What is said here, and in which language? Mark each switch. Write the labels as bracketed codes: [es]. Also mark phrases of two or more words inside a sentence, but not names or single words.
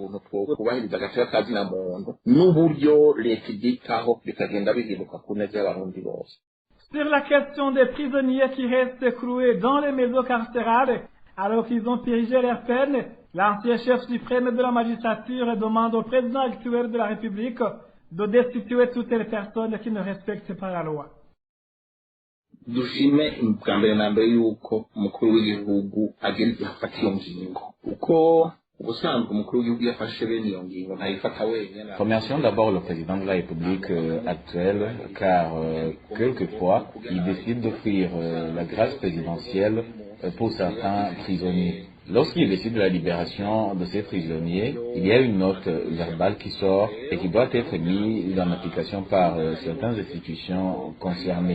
[fr] Sur la question des prisonniers qui restent cloués dans les maisons carcérales alors qu'ils ont purgé leur peine, l'ancien chef suprême de la magistrature demande au président actuel de la République de destituer toutes les personnes qui ne respectent pas la loi. [rn] Dushime bwa mbere na mbere yuko umukuru w'igihugu agenda afata iyo ngingo uko ubusanzwe umukuru w'igihugu yafashe bene iyo ngingo ntayifata wenyine. [fr] Remercions d'abord le président de la République actuelle car quelquefois il décide d'offrir la grâce présidentielle pour certains prisonniers. Lorsqu'il décide de la libération de ces prisonniers, il y a une note verbale qui sort et qui doit être mise en application par certaines institutions concernées.